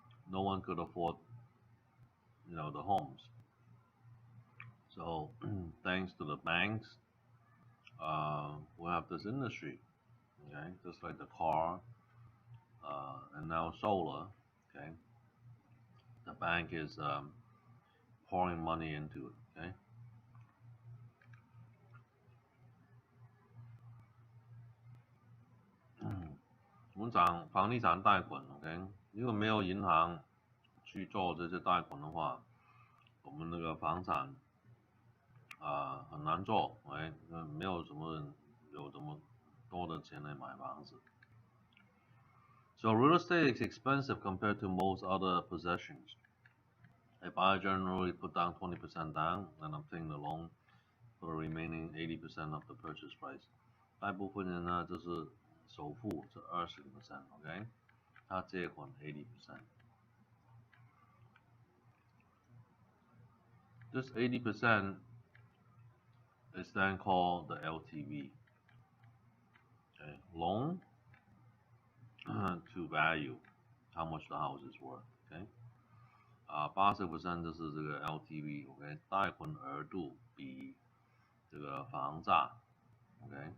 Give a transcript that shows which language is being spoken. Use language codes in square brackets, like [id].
[en] No one could afford, the homes. So, thanks to the banks, we have this industry. Okay, just like the car, and now solar. Okay, the bank is pouring money into it. [zh] Okay, 我们讲房地产贷款，OK，如果没有银行去做这些贷款的话，我们那个房产很难做，哎，没有什么人有这么多的钱来买房子。 [en] So real estate is expensive compared to most other possessions. A buyer generally put down 20% down and obtain the loan for the remaining 80% of the purchase price. [zh] 大部分人呢就是首付是20%，OK，他借款80%。 [en] This 80% is then called the LTV. Okay, loan to value, how much the house is worth. [zh] OK，80%就是这个 LTV。OK，贷款额度比这个房价。OK。